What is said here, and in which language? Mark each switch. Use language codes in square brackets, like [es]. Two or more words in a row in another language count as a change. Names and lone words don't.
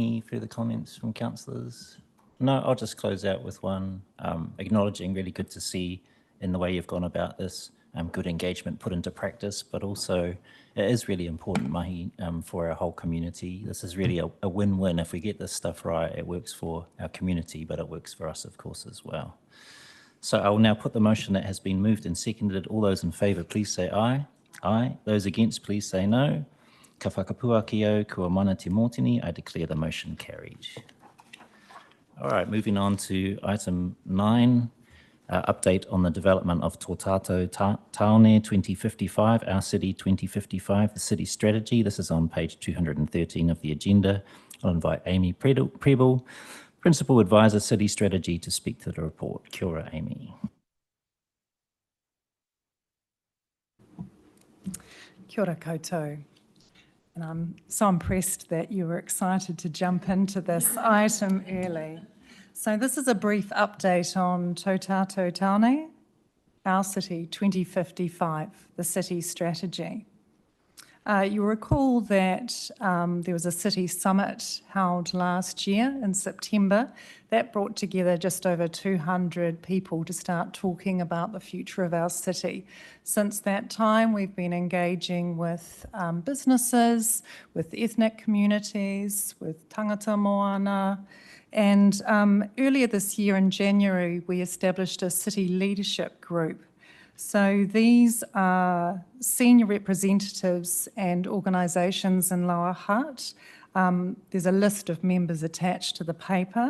[en] Any further comments from councillors? No, I'll just close out with one, acknowledging really good to see in the way you've gone about this, good engagement put into practice, but also it is really important, Mahi, for our whole community. This is really a win-win. If we get this stuff right, it works for our community, but it works for us, of course, as well. So I will now put the motion that has been moved and seconded. All those in favour, please say aye. Aye. Those against, please say no. [mi] Ka whakapua ki au, kua mana te mōtini. [en] I declare the motion carried. All right, moving on to item 9, update on the development of Tātou Tāone 2055, Our City 2055, the city strategy. This is on page 213 of the agenda. I'll invite Amy Preble, Principal Advisor, City Strategy, to speak to the report. [mi] Kia ora, Amy. Kia ora koutou. [en] And I'm so impressed that you were excited to jump into this item early. So this is a brief update on Tātou Tāone, Our City 2055, the city strategy. You'll recall that there was a city summit held last year in September that brought together just over 200 people to start talking about the future of our city. Since that time, we've been engaging with businesses, with ethnic communities, with [mi] tangata moana, [en] and earlier this year in January, we established a city leadership group. So these are senior representatives and organisations in Lower Hutt. There's a list of members attached to the paper.